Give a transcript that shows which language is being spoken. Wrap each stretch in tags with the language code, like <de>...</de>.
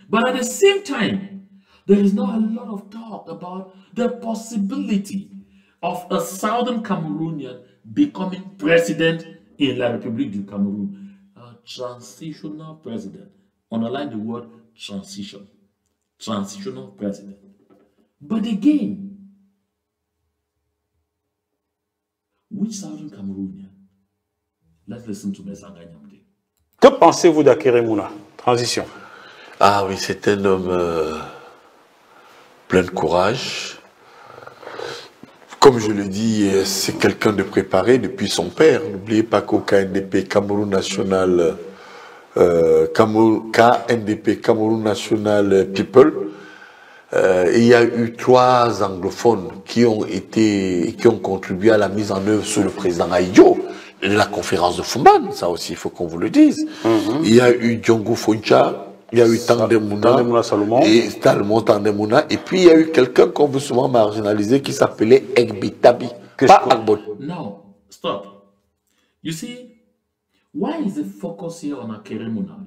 <en>But at the same time, there is now a lot of talk about the possibility of a Southern Cameroonian becoming president in La République du Cameroon. A transitional president. Underline the word transition. Transitional president. But again, which Southern Cameroonian? Let's listen to Messanga Nyamde.</en> <fr>Que pensez-vous d'Akere Mouna? Transition. Ah oui, c'est un homme plein de courage. Comme je le dis, c'est quelqu'un de préparé depuis son père. N'oubliez pas qu'au KNDP, Cameroun National, KNDP, Cameroun National People, il y a eu 3 anglophones qui ont contribué à la mise en œuvre sous le président Aïdjo de la conférence de Fumban. Ça aussi, il faut qu'on vous le dise. Il y a eu Djongo Foncha Il y a eu Tandemuna Salomon. et Salomon Tandemuna. Et puis il y a eu quelqu'un qu'on veut souvent marginaliser qui s'appelait Egbitabi. Pas Agbot.</fr> <en>Now, stop. You see, why is the focus here on Akere Muna?</en>